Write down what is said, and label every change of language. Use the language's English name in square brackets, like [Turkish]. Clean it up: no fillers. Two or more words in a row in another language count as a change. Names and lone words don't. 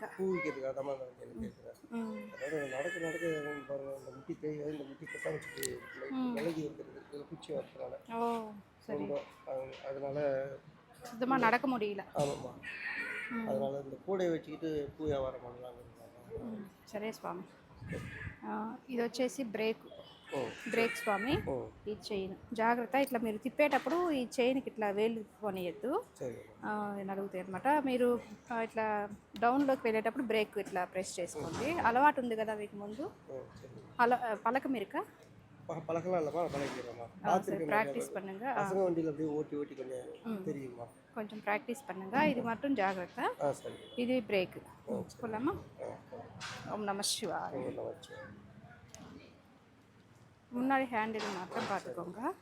[Tamil] பூ விற்கிறதுக்காக தான் நான் கேட்குறேன். அதாவது நடக்க பாருங்கள், இந்த முட்டி தேவை, இந்த முட்டி கொட்டா வச்சுட்டு விலகி இருக்கிறது, இதில் குச்சி வரதுனால ரொம்ப அதனால சுத்தமாக நடக்க முடியல. ஆமாம்மா. அதனால இந்த கூடையை வச்சுக்கிட்டு பூ வியாபாரம் பண்ணலாங்க. [Telugu] సరే స్వామి. ఇది వచ్చేసి బ్రేక్ స్వామి. ఈ చైన్ జాగ్రత్త, ఇట్లా మీరు తిప్పేటప్పుడు ఈ చైన్కి ఇట్లా వేలు కొనియద్దు, నలుగుతాయి అనమాట. మీరు ఇట్లా డౌన్లోకి వెళ్ళేటప్పుడు బ్రేక్ ఇట్లా ప్రెస్ చేసుకోండి. అలవాటు ఉంది కదా మీకు ముందు? [Tamil] பழக்க இருக்கா? பழக்கலாம் இல்லைம்மா, பழகிக்கிறேம்மா. ப்ராக்டிஸ் பண்ணுங்க. பசங்க வண்டியில் அப்படியே ஓட்டி ஓட்டி கொஞ்சம் தெரியுமா? கொஞ்சம் ப்ராக்டிஸ் பண்ணுங்க. இது மட்டும் ஜாகிரதை. சரி. இது பிரேக் போடலாமா? [Sanskrit] ॐ नमः शिवाय. [Tamil] முன்னாடி ஹேண்டில் மாத்திரம் பார்த்துக்கோங்க.